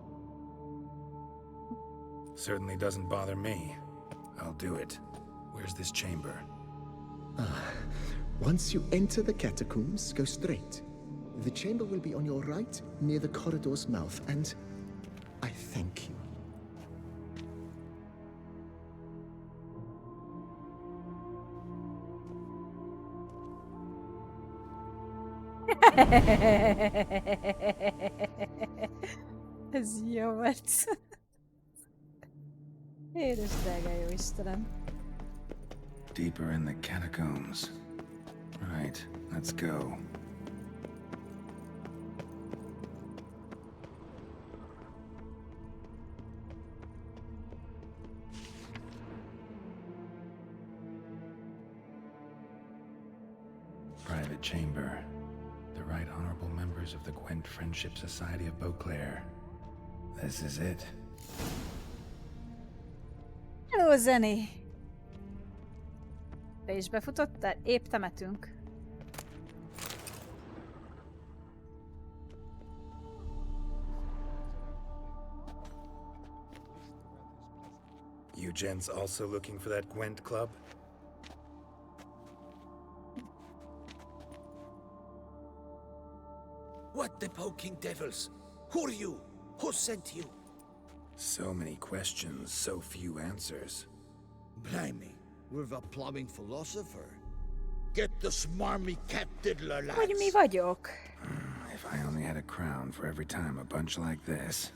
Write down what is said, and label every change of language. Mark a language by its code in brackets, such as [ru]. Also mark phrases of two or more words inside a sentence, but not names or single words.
[en] Certainly doesn't bother me. I'll do it. Where's this chamber? Once you enter the catacombs, go straight. The chamber will be on your right, near the corridor's mouth, and I thank you. [hu] Ez jó volt. Édes drága jó Istenem. [en] Deeper in the catacombs. Right, let's go. Private chamber. The Right Honorable members of the Gwent Friendship Society of Beauclair. This is it. Hello, Zeni! [hu] Te is befutottál? Épp temetünk. [en] You gents also looking for that Gwent club? What the poking devils? Who are you? Who sent you? So many questions, so few answers. Blimey, we're a plumbing philosopher. Get the smarmy cat diddler, lads. [hu] Hogy mi vagyok? [en] If I only had a crown for every time a bunch like this.